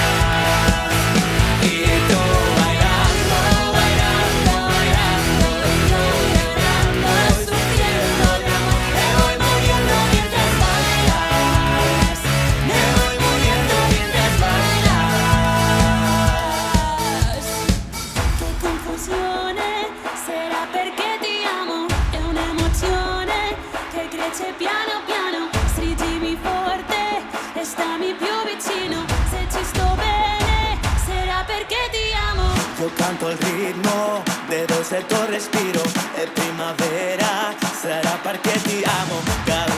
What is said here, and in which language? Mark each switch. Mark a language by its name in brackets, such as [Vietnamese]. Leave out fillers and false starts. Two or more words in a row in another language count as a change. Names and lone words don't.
[Spanish] Y tú bailando, bailando, bailando. Y yo llorando, sufriendo de amor. Me voy muriendo mientras bailas. Me voy muriendo mientras bailas. [Italian] Che confusione, sarà perché ti amo. È un'emozione che cresce piano piano. Stringimi forte e stammi più vicino. Se ci sto bene, sarà perché ti amo. [Spanish] Yo canto el ritmo, debe ser tu respiro. Es primavera, será porque te amo.